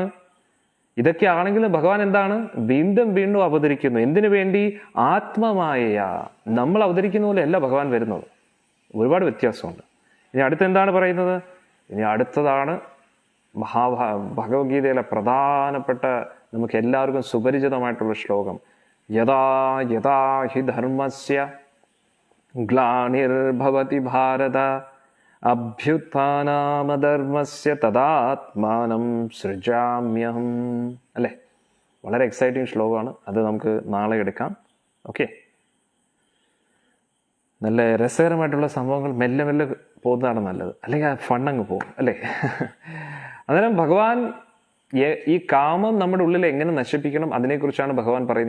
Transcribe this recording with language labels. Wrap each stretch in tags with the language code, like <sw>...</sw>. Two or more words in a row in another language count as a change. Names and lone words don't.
<ml>ഇതൊക്കെ ആണെങ്കിലും ഭഗവാൻ എന്താണ്? വീണ്ടും വീണ്ടും അവതരിക്കുന്നു. എന്തിനു വേണ്ടി? ആത്മമായ. നമ്മൾ അവതരിക്കുന്ന പോലെ അല്ല ഭഗവാൻ വരുന്നത്. ഒരുപാട് വ്യത്യാസമുണ്ട്. ഇനി അടുത്തെന്താണ് പറയുന്നത്? ഇനി അടുത്തതാണ് ഭഗവത്ഗീതയിലെ പ്രധാനപ്പെട്ട, നമുക്ക് എല്ലാവർക്കും സുപരിചിതമായിട്ടുള്ള ശ്ലോകം.</ml> <sa>യഥാ യഥാ ഹി ധർമ്മസ്യ ഗ്ലാനിർഭവതി ഭാരത അഭ്യുത്ഥാനമധർമ്മസ്യ തദാത്മാനം സൃജാമ്യഹം.</sa> <ml>അല്ലേ? വളരെ എക്സൈറ്റിംഗ് ശ്ലോകമാണ്. അത് നമുക്ക് നാളെ എടുക്കാം. ഓക്കെ, നല്ല രസകരമായിട്ടുള്ള സംഭവങ്ങൾ മെല്ലെ മെല്ലെ പോകുന്നതാണ് നല്ലത്, അല്ലെങ്കിൽ ഫണ്ണങ്ങ് പോകും അല്ലേ? അന്നേരം ഭഗവാൻ ഈ കാമം നമ്മുടെ ഉള്ളിൽ എങ്ങനെ നശിപ്പിക്കണം അതിനെക്കുറിച്ചാണ് ഭഗവാൻ പറയുന്നത്.</ml>